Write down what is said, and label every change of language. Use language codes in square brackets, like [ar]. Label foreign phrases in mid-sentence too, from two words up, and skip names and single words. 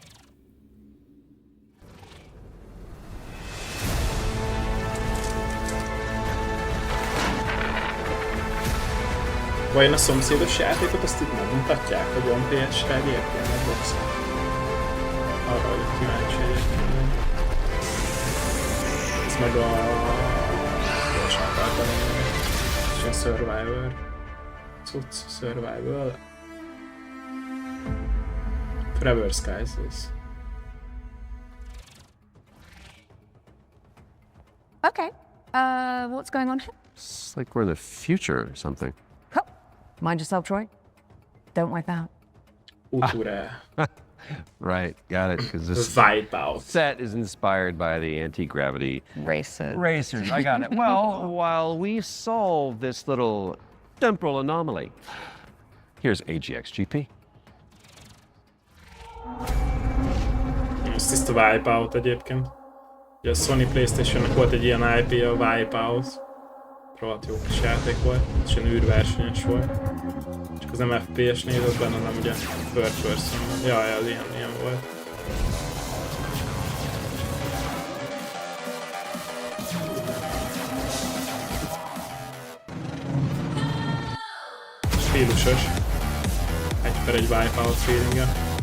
[hu] Vajon a szomszédos játékot azt itt megmutatják, hogy van PS-re egyébként a boxon? Arra vagyok kíváncsi egyébként. Ez meg a... Gyorsan akartam mondani. És a Survivor. cucc, survival. Forever Skies is. [en] Okay. What's going on here? It's like we're in the future or something. Mind yourself, Troy. Don't wipe out. Right, got it. Because this Wipeout set is inspired by the anti-gravity racers. I got it. Well, while we solve this little temporal anomaly, here's AGXGP. [hu] Ez tiszta Wipeout egyébként. Ugye a Sony PlayStation-nek volt egy ilyen IP, a Wipeout. Rohadt jó kis játék volt, és ilyen űrversenyes volt. Csak az nem FPS nézett benne, hanem ugye [en] third person. [hu] Jaj, az ilyen volt. Stílusos. Egy per egy Wipeout feeling-e.